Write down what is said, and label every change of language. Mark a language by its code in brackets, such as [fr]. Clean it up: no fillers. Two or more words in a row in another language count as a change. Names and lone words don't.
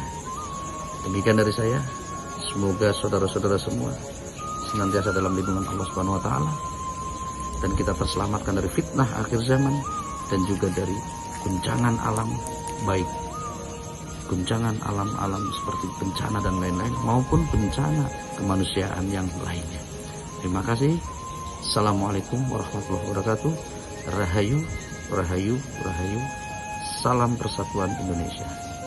[id] Demikian dari saya, semoga saudara-saudara semua senantiasa dalam lindungan Allah [ar] سبحانه وتعالى, [id] dan kita terselamatkan dari fitnah akhir zaman dan juga dari guncangan alam, baik guncangan alam-alam seperti bencana dan lain-lain, maupun bencana kemanusiaan yang lainnya. Terima kasih. [ar] السلام عليكم ورحمة الله وبركاته. [jv] Rahayu, rahayu, rahayu. [id] Salam persatuan Indonesia.